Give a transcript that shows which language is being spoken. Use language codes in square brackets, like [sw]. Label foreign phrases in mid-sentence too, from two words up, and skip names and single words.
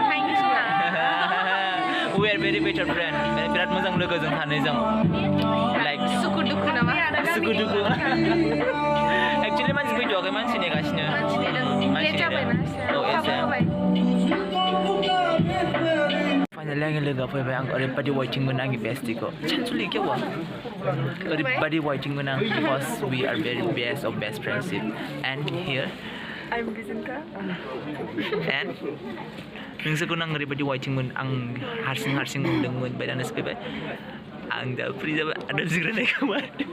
[en] we are very better friend [brx] बिराद मोजां लोगो जों सानैजों like सुखु दुखु नामा सुखु दुखु एक्चुअली मानसि फैथ'वाखै मानसि नेगासिनो फाइनाली आंनि लोगोआ फैबाय आं ओरैबायदि वाइटिंमोन आंनि बेस्टिखौ सानसुलि केवा ओरैबायदि वाइटिंमोन आं बिकज [en] we are very best of best friendship and here I'm Bizinka and [brx] नोंसोरखौ आं ओरैबायदि वाइटिंमोन आं हारसिं मोनदोंमोन ओमफ्राय दानो सफैबाय आं दा फ्रि जाबाय आदा जिरायनाय खोमा